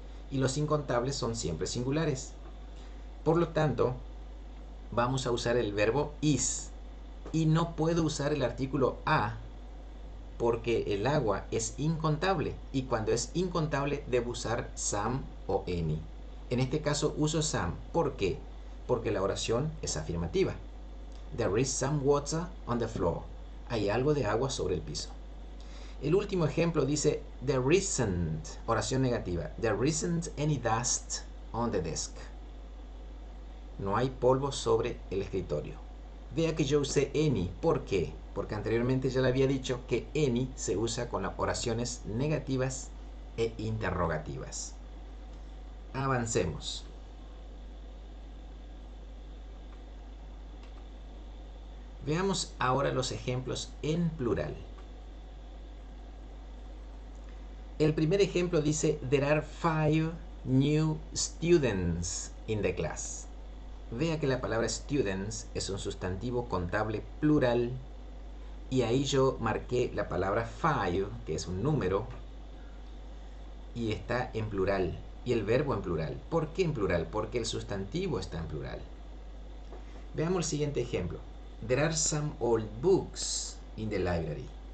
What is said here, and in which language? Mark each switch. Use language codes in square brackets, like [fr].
[es] Y los incontables son siempre singulares. Por lo tanto, vamos a usar el verbo is. Y no puedo usar el artículo a porque el agua es incontable. Y cuando es incontable debo usar some o any. En este caso uso some. ¿Por qué? Porque la oración es afirmativa. [en] There is some water on the floor. [es] Hay algo de agua sobre el piso. El último ejemplo dice [en] there isn't, [es] oración negativa. [en] There isn't any dust on the desk. [es] No hay polvo sobre el escritorio. Vea que yo usé any. ¿Por qué? Porque anteriormente ya le había dicho que any se usa con las oraciones negativas e interrogativas. Avancemos. Veamos ahora los ejemplos en plural. El primer ejemplo dice [en] there are 5 new students in the class. [es] Vea que la palabra students es un sustantivo contable plural y ahí yo marqué la palabra 5, que es un número, y está en plural, y el verbo en plural. ¿Por qué en plural? Porque el sustantivo está en plural. Veamos el siguiente ejemplo. [en] There are some old books in the library.